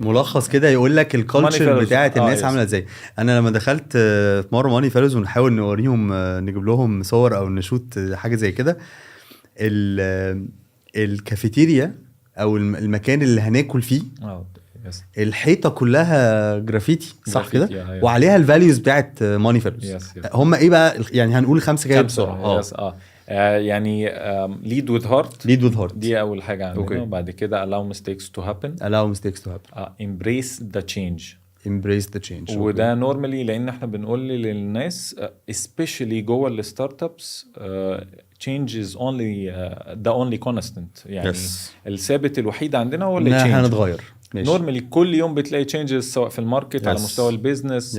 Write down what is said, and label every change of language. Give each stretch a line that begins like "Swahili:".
Arabic: ملخص كده يقول لك الكالتشر بتاعت الناس عامله ازاي. انا لما دخلت في مره ماني فيلوز ونحاول نوريهم، نجيب لهم صور او نشوت حاجه زي كده، الكافيتيريا او المكان اللي هناكل فيه الحيطه كلها جرافيتي، صح كده؟ وعليها الفاليوز بتاعت ماني فيلوز. هم ايه بقى يعني؟ هنقول 5 كده بسرعه. يعني
English: lead with heart.
Arabic: دي اول حاجه عندنا.
English: okay.
Arabic: وبعد كده
English: allow mistakes to happen. embrace the change.
Arabic: وده نورمالي لان احنا بنقول للناس especially جوه الستارت ابس
English: change is only the only constant.
Arabic: يعني الثابت الوحيد عندنا هو اللي change. هنتغير نورمالي كل يوم بتلاقي changes سواء في الماركت على مستوى البيزنس.